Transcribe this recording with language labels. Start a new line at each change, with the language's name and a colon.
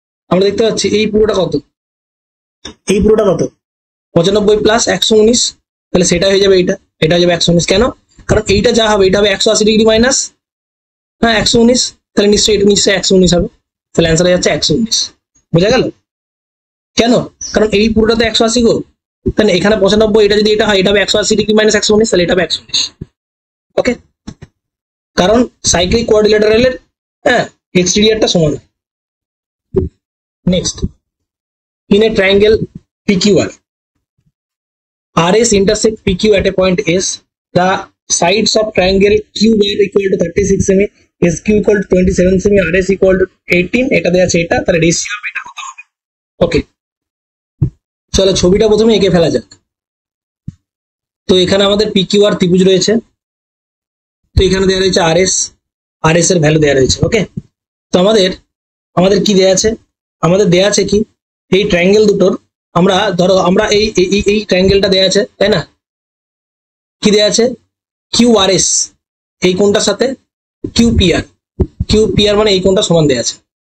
Bangla: আমরা দেখতে পাচ্ছি, এই পুরোটা কত, এই পুরোটা কত 95 প্লাস 119, তাহলে সেটা হয়ে যাবে এইটা, এটা হয়ে যাবে 119, কেন, কারণ এইটা যা হবে এটা হবে 180 ডিগ্রি মাইনাস, হ্যাঁ 119, তাহলে নিশ্চয়ই এটা নিশ্চয়ই 119 হবে, তাহলে অ্যান্সার হয়ে যাচ্ছে 119, বোঝা গেল, কেন, কারণ এই পুরোটাতে 180 গো, তাহলে এখানে 95, এটা যদি এটা হয়, এটা হবে 180 ডিগ্রি মাইনাস 119, তাহলে এটা হবে 119। ওকে, কারণ সাইক্লিক কোয়াড্রিল্যাটারালের হ্যাঁ এক্সটেরিয়রটা সমান।
English: next, in a triangle PQR, RS intersect PQ at a point S, the sides of triangle QR equal to 36 semi, SQ equal to 27 semi, RS equal to 18,
Bangla: এটা দেয়া আছে, এটা তাহলে রেশিও হবে এটা কত হবে। ওকে, চলো ছবিটা প্রথমে এঁকে ফেলা যাক। তো এখানে আমাদের PQR ত্রিভুজ রয়েছে, তো এখানে দেওয়া রয়েছে RS এর ভ্যালু দেওয়া রয়েছে। ওকে, তো আমাদের কি দেয়া আছে, আমাদের দেয়া আছে কি, এই ট্রায়াঙ্গেল দুটোর, আমরা ধরো আমরা এই ট্রায়াঙ্গেলটা দেয়া আছে তাই না, কি দেয়া আছে QRS, এই কোণটার সাথে QPR মানে এই কোণটা সমান দেয়া আছে।